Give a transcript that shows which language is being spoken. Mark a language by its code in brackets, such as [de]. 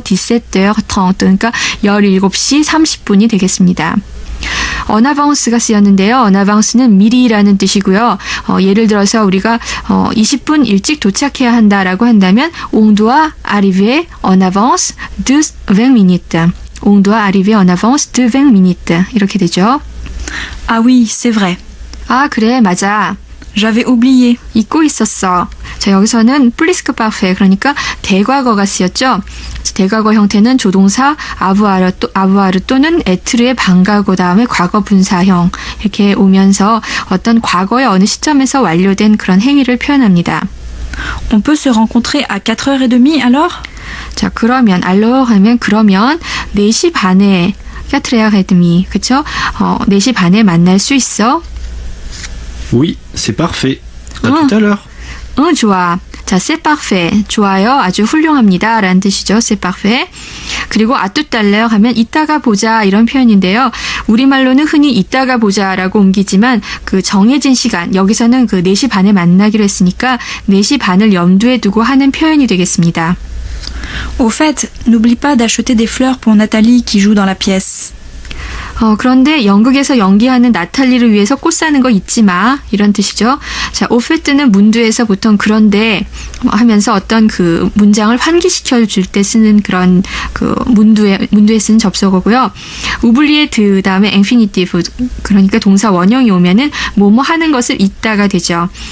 [ko] 17h30 그러니까 17시 30분이 되겠습니다. 어나바운스가 쓰였는데요. 어나바운스는 미리라는 뜻이고요. 예를 들어서 우리가 20분 일찍 도착해야 한다라고 한다면 [fr] on doit arriver en avance de 20 minutes. on doit arriver en avance de 20 minutes. [ko] 이렇게 되죠. [fr] Ah oui, c'est vrai. [ko] 아, 그래, 맞아. [fr] J'avais oublié. [ko] 잊고 있었어. 자, 여기서는 플리스크 파페 그러니까 대과거가 쓰였죠. 대과거 형태는 조동사 아부아르 또는 에트르의 반과거 다음에 과거 분사형 이렇게 오면서 어떤 과거의 어느 시점에서 완료된 그런 행위를 표현합니다. [fr] On peut se rencontrer à 4h30 alors? [ko] 자, 그러면 알로 하면 그러면 4시 반에 까트레아 헤드미 그쵸? 4시 반에 만날 수 있어? [fr] Oui, c'est parfait. À tout à l'heure. [ko] 응, 좋아. 자, [fr] c'est parfait. [ko] 좋아요. 아주 훌륭합니다. 라는 뜻이죠. c'est parfait. 그리고 아뚜달레어 하면 이따가 보자 이런 표현인데요. 우리말로는 흔히 이따가 보자라고 옮기지만 그 정해진 시간, 여기서는 그 4시 반에 만나기로 했으니까 4시 반을 염두에 두고 하는 표현이 되겠습니다. [fr] Au fait, n'oublie pas d'acheter des fleurs pour Nathalie qui joue dans la pièce. [ko] 그런데 연극에서 연기하는 나탈리를 위해서 꽃 사는 거 잊지 마. 이런 뜻이죠. 자, 오페트는 문두에서 보통 그런데 하면서 어떤 그 문장을 환기시켜 줄 때 쓰는 그런 그 문두에 쓰는 접속어고요. 우블리에 드 다음에 인피니티브, 그러니까 동사 원형이 오면은 뭐뭐 하는 것을 잊다가 되죠.